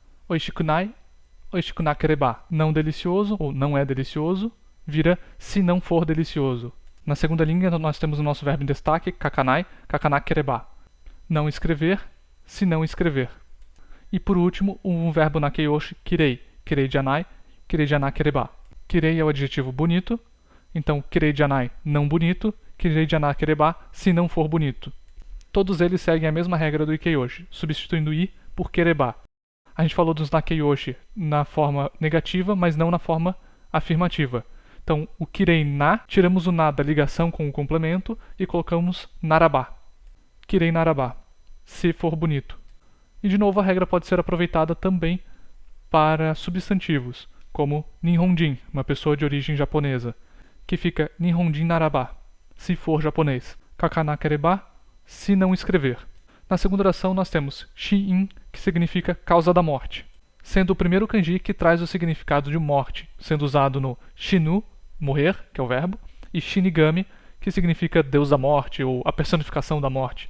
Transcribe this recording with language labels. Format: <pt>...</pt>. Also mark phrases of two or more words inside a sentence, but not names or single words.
<ja>美味しくない、美味しくなければ,</ja> <pt>não delicioso ou não é delicioso, vira se não for delicioso. Na segunda linha nós temos o nosso verbo em destaque,</pt> <ja>書かない、書かなければ,</ja> <pt>não escrever, se não escrever. E por último, um verbo nakeyoshi,</pt> <ja>きれい、きれいじゃない、きれいじゃなければ.</ja> <pt>Kirei é o adjetivo bonito, então</pt> <ja>きれいじゃない,</ja> <pt>não bonito,</pt> <ja>きれいじゃなければ,</ja> <pt>se não for bonito. Todos eles seguem a mesma regra do ikeyoshi, substituindo i por kereba. A gente falou dos nakeyoshi na forma negativa, mas não na forma afirmativa. Então, o</pt> <ja>きれいな,</ja> <pt>tiramos o na da ligação com o complemento e colocamos naraba.</pt> <ja>きれいならば,</ja> <pt>se for bonito. E de novo a regra pode ser aproveitada também para substantivos, como Nihonjin, uma pessoa de origem japonesa, que fica</pt> <ja>日本人ならば,</ja> <pt>se for japonês. Kakanakereba, se não escrever. Na segunda oração nós temos Shiin, que significa causa da morte, sendo o primeiro kanji que traz o significado de morte, sendo usado no Shinu, morrer, que é o verbo, e Shinigami, que significa Deus da morte ou a personificação da morte.</pt>